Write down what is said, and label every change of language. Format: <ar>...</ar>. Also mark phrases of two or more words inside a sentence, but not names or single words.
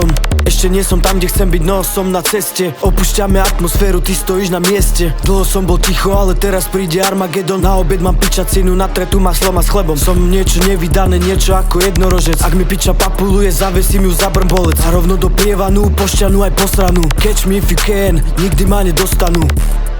<sk>Ešte nie som tam, kde chcem byť, no som na ceste. Opúšťame atmosféru, ty stojíš na mieste. Dlho som bol ticho, ale teraz príde Armagedon. Na obed mám pičacinu, na tretu maslom a s chlebom. Som niečo nevydané, niečo ako jednorožec. Ak mi piča papuluje, zavesím ju za brnbolec. A rovno do prievanú, pošťanú aj posranú.</sk> <en>Catch me if you can,</en> <sk>nikdy ma nedostanú.</sk>